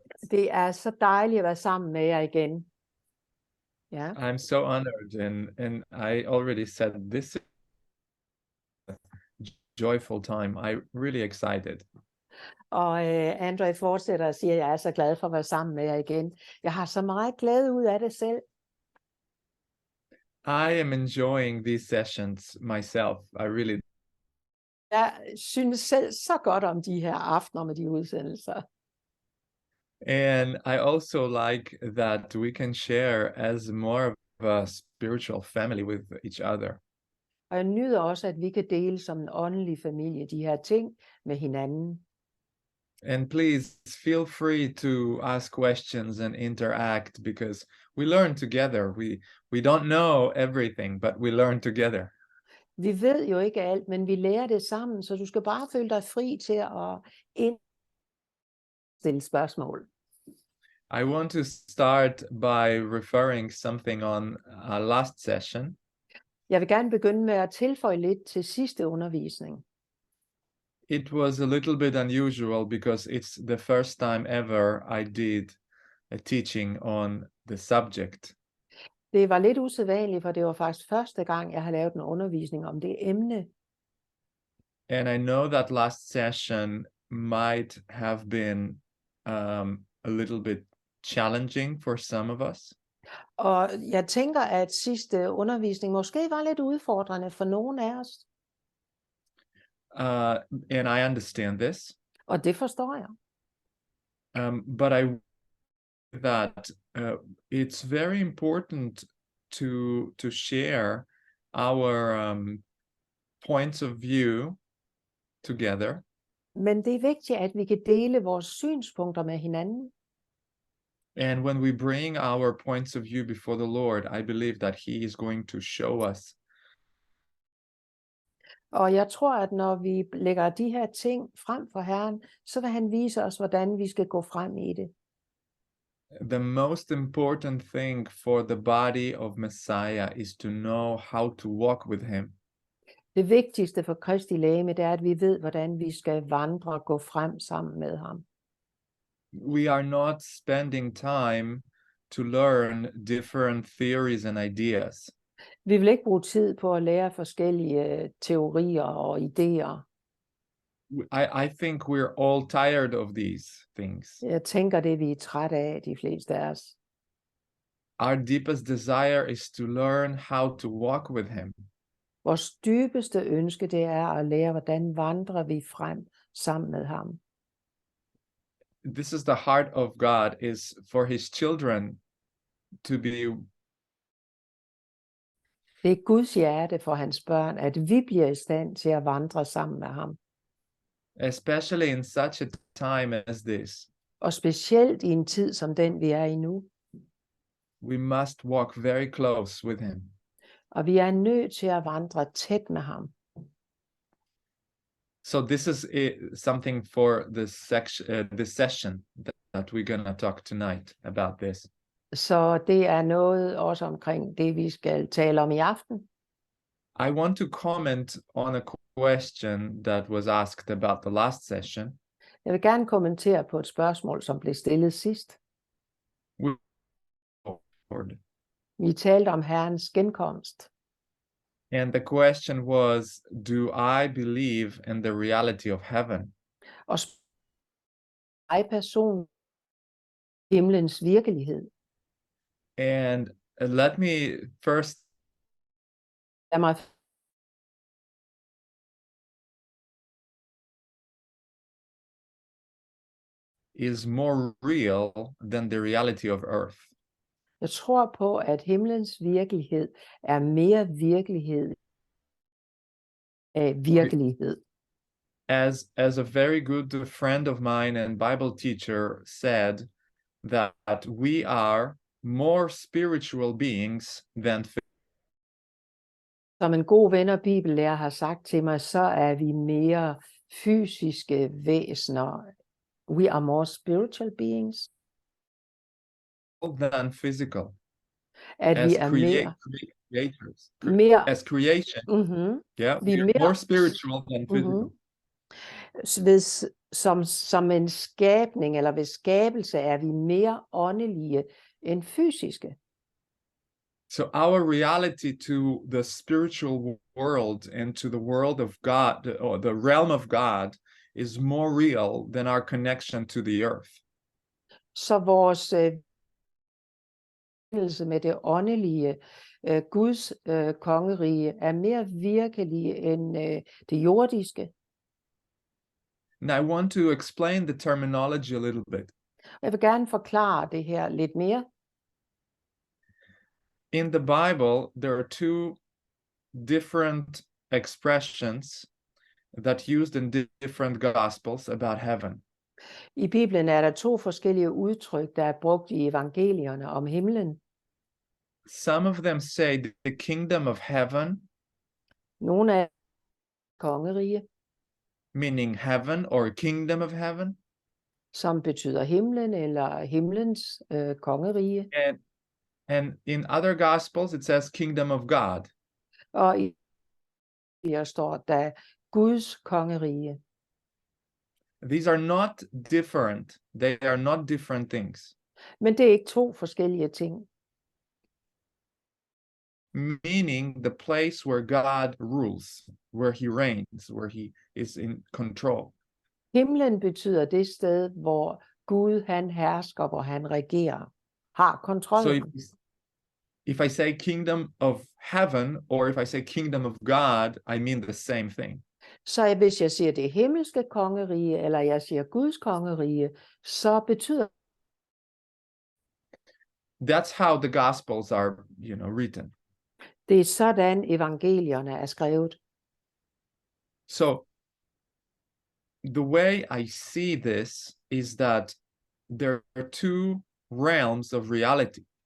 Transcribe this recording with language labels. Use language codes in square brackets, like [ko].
[da] Det er så dejligt at være sammen med jer igen. Ja. [en] I'm so honored, and I already said this is a joyful time. I'm really excited. [da] Og Andre fortsætter og siger, at jeg er så glad for at være sammen med jer igen. Jeg har så meget glæde ud af det selv. [en] I am enjoying these sessions myself. I really [da] Jeg synes selv så godt om de her aftener med de udsendelser. [en] And I also like that we can share as more of a spiritual family with each other. [da] Og jeg nyder også, at vi kan dele som en åndelig familie de her ting med hinanden. [en] And please feel free to ask questions and interact, because we learn together. We don't know everything, but we learn together. [da] Vi ved jo ikke alt, men vi lærer det sammen, så du skal bare føle dig fri til at stille spørgsmål. [en] I want to start by referring something on our last session. [da] Jeg vil gerne begynde med at tilføje lidt til sidste undervisning. [en] It was a little bit unusual because it's the first time ever I did a teaching on the subject. [da] Det var lidt usædvanligt, for det var faktisk første gang, jeg har lavet en undervisning om det emne. [en] And I know that last session might have been a little bit challenging for some of us. [da] Og jeg tænker, at sidste undervisning måske var lidt udfordrende for nogle af os. [en] And I understand this. [da] Og det forstår jeg. [en] But I that it's very important to share our points of view together. [da] Men det er vigtigt, at vi kan dele vores synspunkter med hinanden. [en] And when we bring our points of view before the Lord, I believe that He is going to show us. [da] Og jeg tror, at når vi lægger de her ting frem for Herren, så vil han vise os, hvordan vi skal gå frem i det. [en] The most important thing for the body of Messiah is to know how to walk with Him. [da] Det vigtigste for Kristi legeme, det er, at vi ved, hvordan vi skal vandre og gå frem sammen med ham. [en] We are not spending time to learn different theories and ideas. [da] Vi vil ikke bruge tid på at lære forskellige teorier og idéer. [en] I think we're all tired of these things. [da] Jeg tænker, det vi er trætte af, de fleste af os. [en] Our deepest desire is to learn how to walk with Him. [da] Vores dybeste ønske, det er at lære, hvordan vandrer vi frem sammen med ham. [en] This is the heart of God, is for His children to be. [da] Det er Guds hjerte for hans børn, at vi bliver i stand til at vandre sammen med ham. [en] Especially in such a time as this. [da] Og specielt i en tid som den, vi er i nu. [en] We must walk very close with Him. [da] Og vi er nødt til at vandre tæt med ham. [en] So this is something for this session that we're going to talk tonight about this. [da] Så det er noget også omkring det, vi skal tale om i aften. [en] I want to comment on a question that was asked about the last session. [da] Jeg vil gerne kommentere på et spørgsmål, som blev stillet sidst. Vi talte om Herrens genkomst. [en] And the question was, do I believe in the reality of heaven? [da] Og person himlens virkelighed. [en] And let me first [da] Lad mig [en] is more real than the reality of earth. [da] Jeg tror på, at himlens virkelighed er mere virkelighed af virkelighed. [en] As a very good friend of mine and Bible teacher said, that we are more spiritual beings than. [da] Som en god ven og bibellærer har sagt til mig, så er vi mere fysiske væsener. [en] We are more spiritual beings. Than physical. [da] At vi er [en] creators. [da] Mere [en] as creation. Mm-hmm. Yeah, [da] vi er [en] more spiritual than physical. [da] Som en skabning eller ved skabelse er vi mere åndelige end fysiske. [en] So our reality to the spiritual world and to the world of God, or the realm of God, is more real than our connection to the earth. [da] Så vores forbindelse med det åndelige, Guds kongerige, er mere virkelige end det jordiske. [en] And I want to explain the terminology a little bit. [da] Jeg vil gerne forklare det her lidt mere. [en] In the Bible, there are two different expressions that used in different gospels about heaven. [da] I Bibelen er der to forskellige udtryk, der er brugt i evangelierne om himlen. [en] Some of them say the kingdom of heaven, [da] Nogle er kongerige, [en] meaning heaven or kingdom of heaven. [da] som betyder himlen eller himlens kongerige. [en] And in other gospels, it says kingdom of God. [da] Og i her står der Guds kongerige. [en] These are not different. They are not different things. [da] Men det er ikke to forskellige ting. [en] Meaning the place where God rules, where he reigns, where he is in control. [da] Himlen betyder det sted, hvor Gud han hersker, hvor han regerer, har [en] So [da] kontrollen. [en] if I say kingdom of heaven, or if I say kingdom of God, I mean the same thing. [da] Så hvis jeg siger det himmelske kongerige, eller jeg siger Guds kongerige, så betyder [en] That's how the gospels are, written. [da] det er sådan evangelierne er skrevet. [en] So the way I see this is that there are two realms of reality.